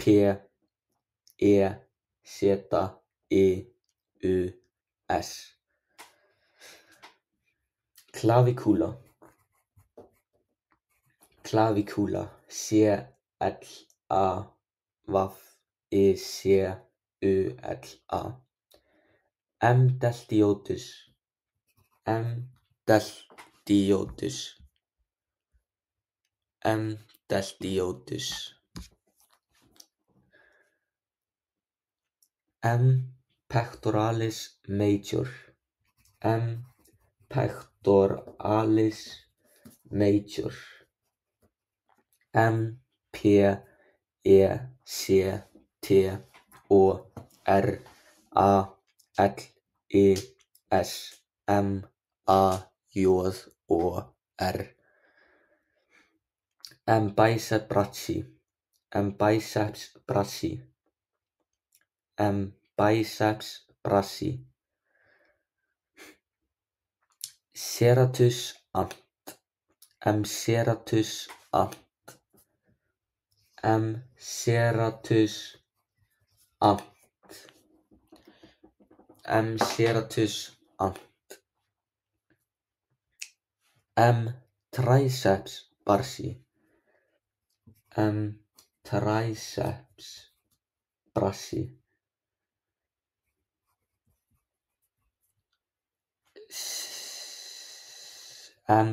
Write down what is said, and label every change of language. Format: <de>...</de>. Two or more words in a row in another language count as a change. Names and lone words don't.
<la>E. Z. I. U. S. Clavicula. Clavicula. C. L. A. V. I. C. U. L. A. M. deltoides. M. deltoides. M. deltoides. M. pectoralis major. M. pectoralis major. M. P. E. C. T. O. R. A. L. I. S. M. A. J. O. R. M. biceps brachii. M. biceps brachii. M. biceps brachii. Serratus ant. M. serratus ant. M. serratus ant. M. serratus ant. M. triceps brachii. M. triceps brachii. M.</la>